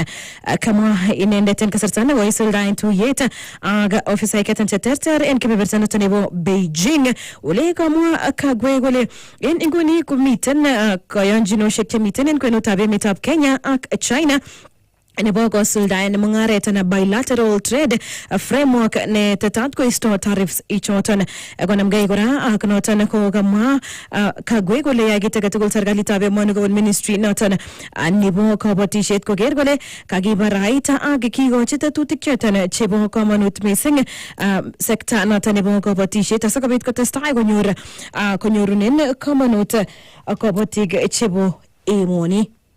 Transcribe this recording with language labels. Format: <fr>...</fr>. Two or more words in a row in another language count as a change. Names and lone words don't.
<kln>Kamwa inendet en kasarta nebo isuldaen tuyet ak ofisaek choton cheterter en kebeberta noton nebo Beijing ole kamwa Kagwe komwae kole en inguni komiten kayonjinoshek chemiten en kwenutab emetab Kenya ak China nebo kosuldaen mungaret na</kln> <en>bilateral trade framework</en> <kln>ne tetat koisto tariffs ichoton konamgei kora ak noton ko kamwa kagwe kole yakite tugul serikalitab emoni kobun ministry noton nebo kabatishet koker kole kakibaraita ak kikochi tetutik choton chebo kamanut mising sekta noton nebo kabatishet asikobit kotestai konyorunen kamanut kabatik chebo emoni.</kln>